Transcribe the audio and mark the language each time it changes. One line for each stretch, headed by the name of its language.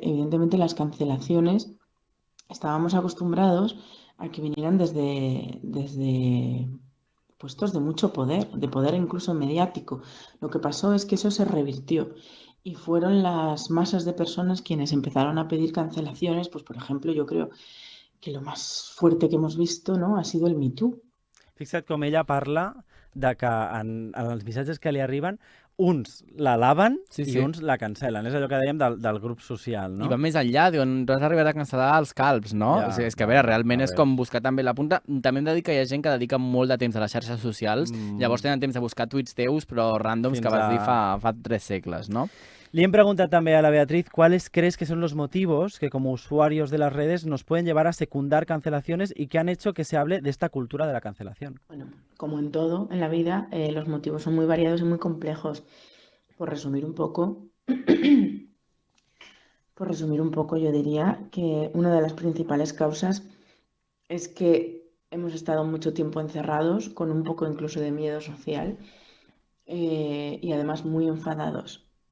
Spanish: Evidentemente las cancelaciones estábamos acostumbrados a que vinieran desde puestos de mucho poder, de poder incluso mediático. Lo que pasó es que eso se revirtió. Y fueron las masas de personas quienes empezaron a pedir cancelaciones. Pues, por ejemplo, yo creo que lo más fuerte que hemos visto, ¿no?, ha sido el Me Too.
Catalan: Fixa't com ella parla de que en els missatges que li arriben, uns l'alaben i uns la cancel·len. És allò que dèiem del grup social, no? I va més enllà, diuen, tu has arribat a cancel·lar els calbs, no? O sigui, és que, a veure, realment és com buscar també la punta. També hem de dir que hi ha gent que dedica molt de temps a les xarxes socials, llavors tenen temps de buscar tuits teus, però ràndoms que vas dir fa 3 segles, no?
Spanish: Le he preguntado también a la Beatriz cuáles crees que son los motivos que como usuarios de las redes nos pueden llevar a secundar cancelaciones y que han hecho que se hable de esta cultura de la cancelación. Bueno, como en todo en la vida, los motivos son muy variados y muy complejos. Por resumir un poco, yo diría que una de las principales causas es que hemos estado mucho tiempo encerrados, con un poco incluso de miedo social, y además muy enfadados.